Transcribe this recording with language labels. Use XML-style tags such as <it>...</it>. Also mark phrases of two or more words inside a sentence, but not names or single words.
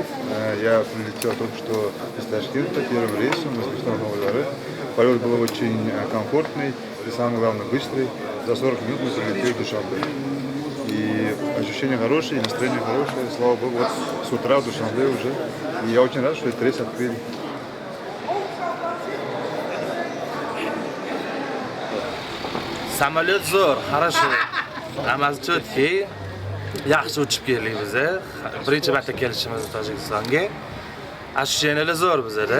<ru>Я прилетел только что из Ташкента первым рейсом на Новый Дворы. Полет был очень комфортный и, самое главное, быстрый. За 40 минут мы прилетели в Душанбе. И ощущения хорошие, настроение хорошее. Слава Богу, вот с утра в Душанбе уже. И я очень рад, что этот рейс открыли.</ru> <uz>Samolyot zo'r, хорошо. Hammasi четкий. Yaxshi uchib keldik biz. Birinchi marta kelishimiz Tojikistonga. Ощущениялар zo'r bizda.</uz>